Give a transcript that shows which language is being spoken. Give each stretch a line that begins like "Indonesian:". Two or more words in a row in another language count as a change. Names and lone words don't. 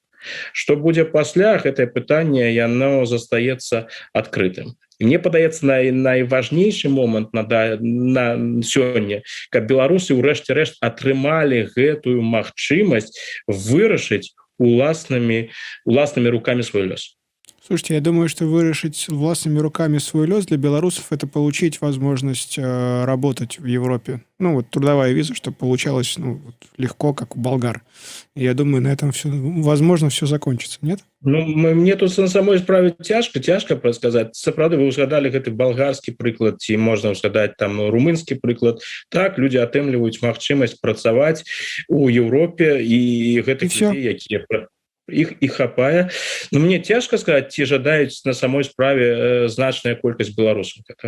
Belarusian: Што будзе пасля, гэтае пытанне яно застаецца адкрытым. Мне падаецца найважнейшы момант на сёння, каб беларусы ў рэшце-рэшт атрымалі гэтую магчымасць вырашыць уласнымі рукамі свой лёс.
Russian: Слушайте, я думаю, что вырашить властными руками свой лёс для белорусов — это получить возможность работать в Европе. Ну, вот трудовая виза, чтобы получалось легко, как у болгар. И я думаю, на этом все, возможно, все закончится, нет?
Belarusian: Ну, мне тут на самой справе цяжка прадказаць. Сапраўды, вы ўзгадалі гэты балгарскі прыклад, ці можна ўзгадаць там румынскі прыклад. Так, людзі атрымліваюць магчымасць працаваць у Еўропе, і гэтых людзей, якія іх хапае. Но мне цяжка сказаць, ці жадаюць на самой справе значная колькасць беларусаў.